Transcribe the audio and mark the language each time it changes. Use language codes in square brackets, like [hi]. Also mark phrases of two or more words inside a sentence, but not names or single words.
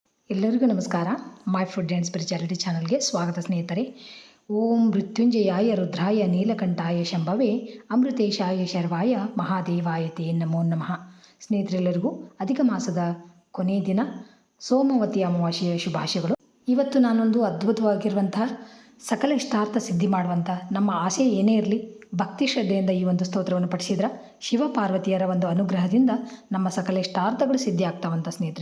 [kn] ಎಲ್ಲರಿಗೂ ನಮಸ್ಕಾರ. ಮೈ ಫುಡ್ ಆ್ಯಂಡ್ ಸ್ಪಿರಿಚುಯಾಲಿಟಿ ಚಾನಲ್ಗೆ ಸ್ವಾಗತ ಸ್ನೇಹಿತರೆ. [sa] ಓಂ ಮೃತ್ಯುಂಜಯಾಯ ರುದ್ರಾಯ ನೀಲಕಂಠಾಯ ಶಂಭವೇ ಅಮೃತೇಶಾಯ ಶರ್ವಾಯ ಮಹಾದೇವಾಯ ತೇ ನಮೋ ನಮಃ. [kn] ಸ್ನೇಹಿತರೆಲ್ಲರಿಗೂ ಅಧಿಕ ಮಾಸದ ಕೊನೆಯ ದಿನ ಸೋಮವತಿ ಅಮಾವಾಸ್ಯೆಯ ಶುಭಾಶಯಗಳು. ಇವತ್ತು ನಾನೊಂದು ಅದ್ಭುತವಾಗಿರುವಂತಹ ಸಕಲ ಇಷ್ಟಾರ್ಥ ಸಿದ್ಧಿ ಮಾಡುವಂಥ ನಮ್ಮ ಆಸೆ ಏನೇ ಇರಲಿ ಭಕ್ತಿ ಶ್ರದ್ಧೆಯಿಂದ ಈ ಒಂದು ಸ್ತೋತ್ರವನ್ನು ಪಠಿಸಿದ್ರೆ ಶಿವ ಪಾರ್ವತಿಯರ ಒಂದು ಅನುಗ್ರಹದಿಂದ ನಮ್ಮ ಸಕಲ ಇಷ್ಟಾರ್ಥಗಳು ಸಿದ್ಧಿ ಆಗ್ತಾವಂತ ಸ್ನೇಹಿತರೆ.